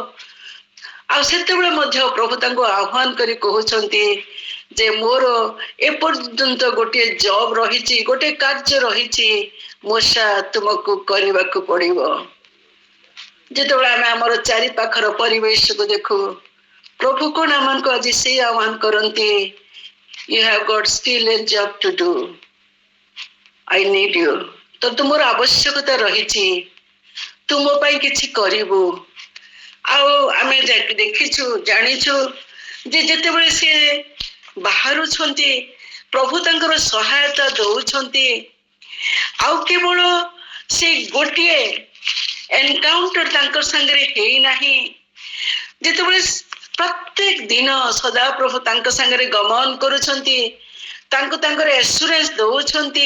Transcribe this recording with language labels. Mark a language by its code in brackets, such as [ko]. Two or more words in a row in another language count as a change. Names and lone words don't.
[or] ଆଉ ସେତେବେଳେ ମଧ୍ୟ ପ୍ରଭୁ ତାଙ୍କୁ ଆହ୍ୱାନ କରି କହୁଛନ୍ତି ଯେ ମୋର ଏପର୍ଯ୍ୟନ୍ତ ଗୋଟିଏ ଜବ ରହିଛି, ଗୋଟିଏ କାର୍ଯ୍ୟ ରହିଛି, ମୂଷା ତୁମକୁ କରିବାକୁ ପଡିବ। ଯେତେବେଳେ ଆମେ ଆମର ଚାରି ପାଖର ପରିବେଶକୁ ଦେଖୁ, ପ୍ରଭୁ କଣ ଆମମାନଙ୍କୁ ଆଜି ସେଇ ଆହ୍ୱାନ କରନ୍ତି, [en] you have got still a job to do, I need you। [or] ତ ତୁମର ଆବଶ୍ୟକତା ରହିଛି, ତୁ ମୋ ପାଇଁ କିଛି କରିବୁ। ଆଉ ଆମେ ଦେଖିଛୁ, ଜାଣିଛୁ ଯେ ଯେତେବେଳେ ସେ ବାହାରୁଛନ୍ତି, ପ୍ରଭୁ ତାଙ୍କର ସହାୟତା ଦଉଛନ୍ତି। ଆଉ କେବଳ ସେ ଗୋଟିଏ ଏନକାଉଣ୍ଟର ତାଙ୍କ ସାଙ୍ଗରେ ହେଇନାହିଁ, ଯେତେବେଳେ ପ୍ରତ୍ୟେକ ଦିନ ସଦାପ୍ରଭୁ ତାଙ୍କ ସାଙ୍ଗରେ ଗମନ କରୁଛନ୍ତି, ତାଙ୍କୁ ତାଙ୍କର ଏସୁରାନ୍ସ ଦଉଛନ୍ତି।